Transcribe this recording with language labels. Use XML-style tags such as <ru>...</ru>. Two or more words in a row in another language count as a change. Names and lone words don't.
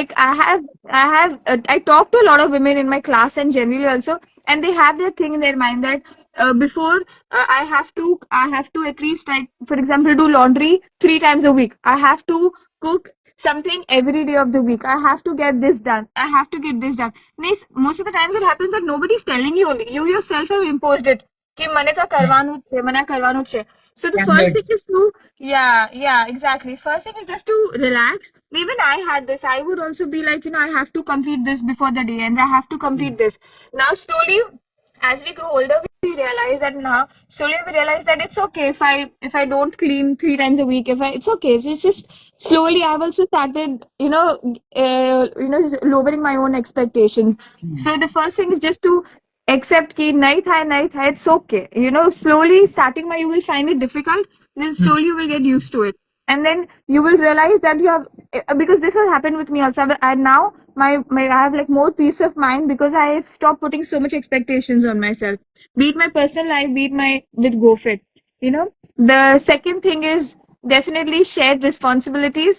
<en>like I talk to a lot of women in my class and generally also, and they have their thing in their mind that before I have to at least, like, for example, do laundry 3 times a week. I have to cook something every day of the week. I have to get this done. I have to get this done. Nice, most of the times it happens that nobody's telling you, only you yourself have imposed it कि</en> <gu>મને તો કરવાનું જ છે, મને આ કરવાનું જ છે.</gu> <en>So the first Standard. thing is to, yeah, exactly. First thing is just to relax. Even I had this. I would also be like, I have to complete this before the day and I have to complete this. Now, slowly, as we grow older, we realize that now, slowly we realize that it's okay if I don't clean 3 times a week. It's okay. So it's just slowly I've also started, lowering my own expectations. Hmm. So the first thing is just to accept</en> <hi>कि नहीं था,</hi> <en>it's okay. Slowly starting you will find it difficult, then Hmm. slowly you will get used to it. And then you will realize that you have, because this has happened with me also. And now I have like more peace of mind because I have stopped putting so much expectations on myself. Be it my personal life, be it my with GoFit. The second thing is definitely shared responsibilities.</en>